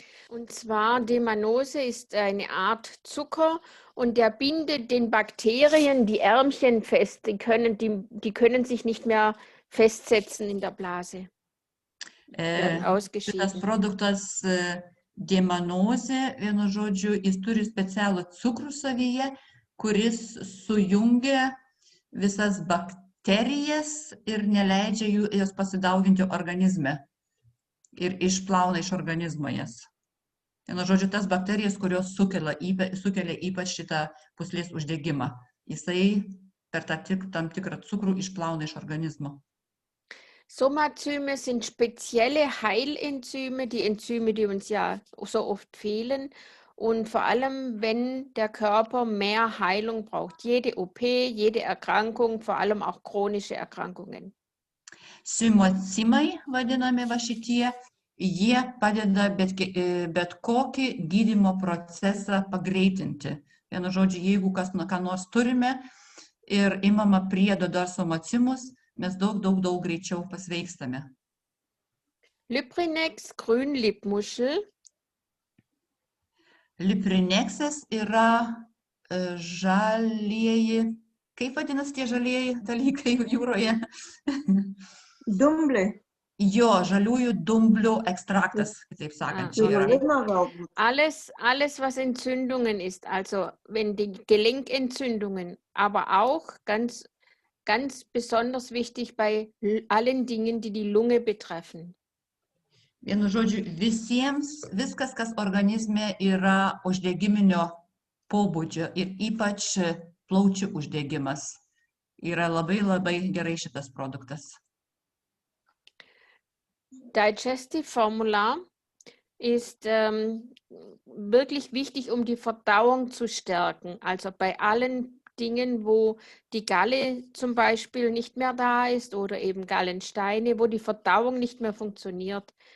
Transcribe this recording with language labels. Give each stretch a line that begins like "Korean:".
German: Und zwar, D-Manose ist eine Art Zucker und der bindet den Bakterien die Ärmchen fest. Die können sich nicht mehr festsetzen in der Blase.
Lithuanian: Šitas produktas D-Manose, vienu žodžiu, jis turi specialų cukrų savyje, kuris sujungia visas bakterijas ir neleidžia jas pasidauginti organizme ir išplauna iš organizmo jas. Vienu žodžiu, tas bakterijas, kurios sukelia ypač šitą pūslės uždegimą, jisai per tam tikrą cukrų išplauna iš organizmo.
German: Somazyme sind spezielle Heilenzyme, die Enzyme, die uns ja so oft fehlen. Und vor allem, wenn der Körper mehr Heilung braucht. Jede OP, jede Erkrankung, vor allem auch chronische Erkrankungen.
Lithuanian: Somazymai vadinami va šitie, jie padeda bet kokį gydymo procesą pagreitinti. Vienu žodžiu, jeigu ką nors turime ir imama priedo dar somazymus, mes daug greičiau pasveikstame.
German: Liprinex, Grünlippmuschel.
Lithuanian: Liprinexas yra žalieji, kaip vadinasi tie žalieji dalykai jūroje? Dumbliai. Jo, žaliųjų dumblių ekstraktas, kitaip sakant.
German: Alles, was Entzündungen ist, also wenn die Gelenkentzündungen, aber auch ganz besonders wichtig bei allen Dingen, die die Lunge betreffen.
Lithuanian: Vienu žodžiu, viskas, kas organizme yra uždegiminio pobūdžio ir ypač plaučių uždegimas, yra labai gerai šitas produktas.
German: Digestive Formula ist wirklich wichtig, um die Verdauung zu stärken. Also bei allen Dingen, wo die Galle zum Beispiel nicht mehr da ist oder eben Gallensteine, wo die Verdauung nicht mehr funktioniert.